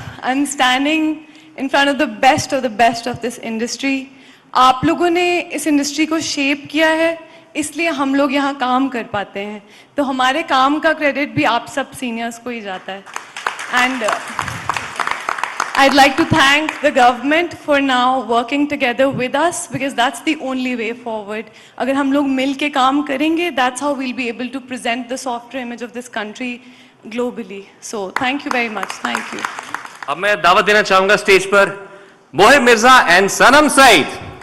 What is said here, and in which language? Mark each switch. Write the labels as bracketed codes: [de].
[en] I'm standing in front of the best of this industry. [ur] آپ لوگوں نے اس industry کو شیپ کیا ہے, اس لیے ہم لوگ یہاں کام کر پاتے ہیں, تو ہمارے کام کا کریڈٹ بھی آپ سب سینئرس کو ہی جاتا ہے. [en] And I'd like to thank the government for now working together with us, because that's the only way forward. [ur] اگر ہم لوگ مل کے کام کریں گے, [en] that's how we'll be able to present the softer image of this country globally. So thank you very much. Thank you. [ur] اب میں دعوت دینا چاہوں گا stage per Mohib Mirza and Sanam Saeed.